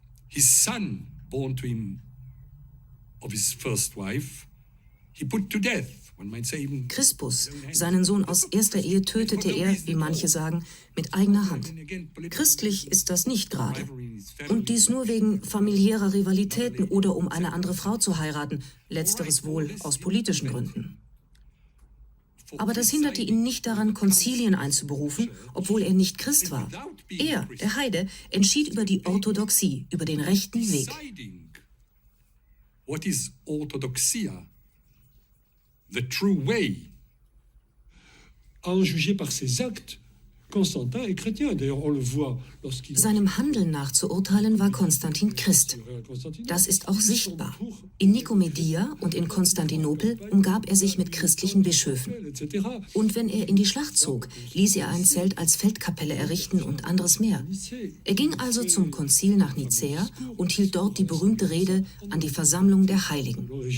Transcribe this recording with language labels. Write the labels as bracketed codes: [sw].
[en] His son, born to him of his first wife, he put to death. [de] Crispus, seinen Sohn aus erster Ehe, tötete er, wie manche sagen, mit eigener Hand. Christlich ist das nicht gerade. Und dies nur wegen familiärer Rivalitäten oder um eine andere Frau zu heiraten, letzteres wohl aus politischen Gründen. Aber das hinderte ihn nicht daran, Konzilien einzuberufen, obwohl er nicht Christ war. Er, der Heide, entschied über die Orthodoxie, über den rechten Weg. [en] What is Orthodoxia? The true way. [fr] À en juger par ses actes, Constantin est chrétien. D'ailleurs, on le voit lorsqu'il. [de] Seinem Handeln nach zu urteilen war Konstantin Christ. Das ist auch sichtbar. In Nikomedia und in Konstantinopel umgab er sich mit christlichen Bischöfen. Und wenn er in die Schlacht zog, ließ er ein Zelt als Feldkapelle errichten und anderes mehr. Er ging also zum Konzil nach Nicäa und hielt dort die berühmte Rede an die Versammlung der Heiligen.